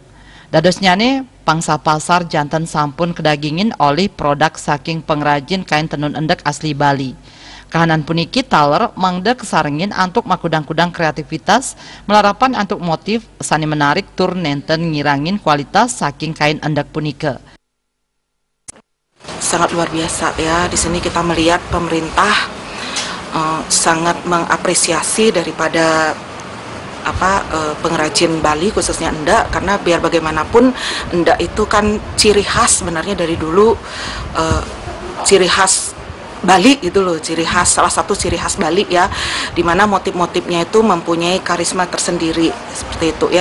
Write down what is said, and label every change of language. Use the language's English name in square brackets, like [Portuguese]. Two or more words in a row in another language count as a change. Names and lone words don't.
[Balinese] Dados nyane pangsa pasar janten sampun kedagingin [Indonesian] oleh produk [Balinese] saking [Indonesian] pengrajin kain tenun endek asli Bali. [Balinese] Kahanan puniki taler mangda kesarengin antuk makudang-kudang kreativitas melarapan antuk motif sane menarik tur nenten ngirangin kualitas saking kain endek punika. [Indonesian] Sangat luar biasa ya. Di sini kita melihat pemerintah sangat mengapresiasi daripada pengrajin Bali khususnya endek, karena biar bagaimanapun endek itu kan ciri khas sebenarnya dari dulu, ciri khas Bali itu loh, ciri khas, salah satu ciri khas Bali ya, dimana motif-motifnya itu mempunyai karisma tersendiri seperti itu ya.